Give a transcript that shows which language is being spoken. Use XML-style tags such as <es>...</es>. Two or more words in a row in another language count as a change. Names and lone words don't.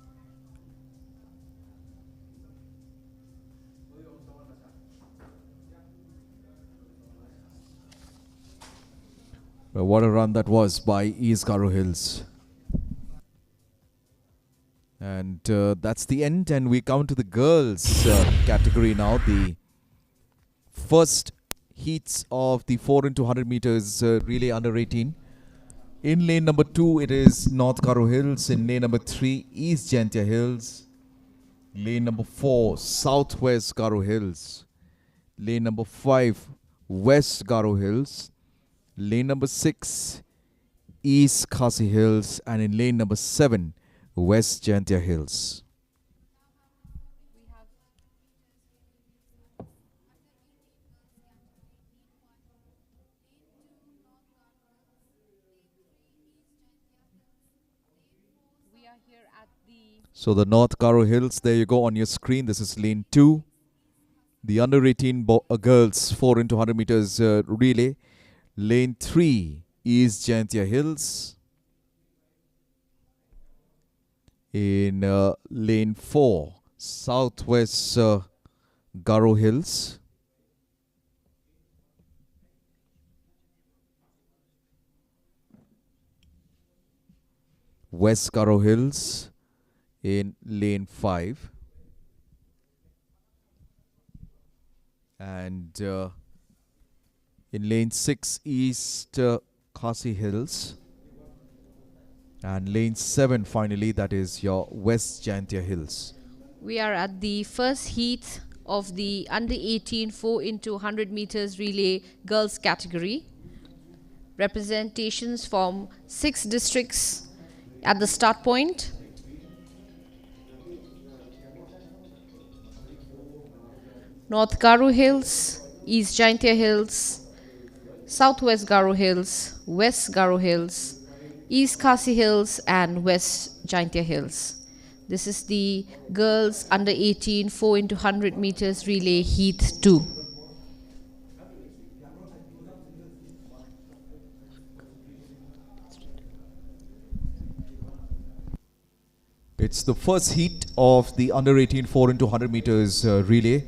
<en>Well, what a run that was by East Garo Hills. And that's the end, and we come to the girls category now. The first heats of the 4 into 100 meters relay under 18. In lane number 2, it is North Garo Hills. In lane number 3, East Jaintia Hills. Lane number 4, Southwest Garo Hills. Lane number 5, West Garo Hills. Lane number 6, East Khasi Hills. And in lane number 7, West Jaintia Hills. So the North Garo Hills, there you go on your screen. This is lane 2. The under 18 girls 4 into 100 meters relay. Lane 3, East Jaintia Hills. In lane 4, Southwest Garo Hills. West Garo Hills in lane 5. And in lane 6, East Khasi Hills. And lane 7 finally, that is your West Jaintia Hills. We are at the first heat of the under 18 4 into 100 meters relay girls category. Representations from 6 districts at the start point. North Garo Hills, East Jaintia Hills, Southwest Garo Hills, West Garo Hills, East Khasi Hills and West Jaintia Hills. This is the girls under 18 4 into 100 meters relay heat 2. It's the first heat of the under 18 4 into 100 meters relay.</en>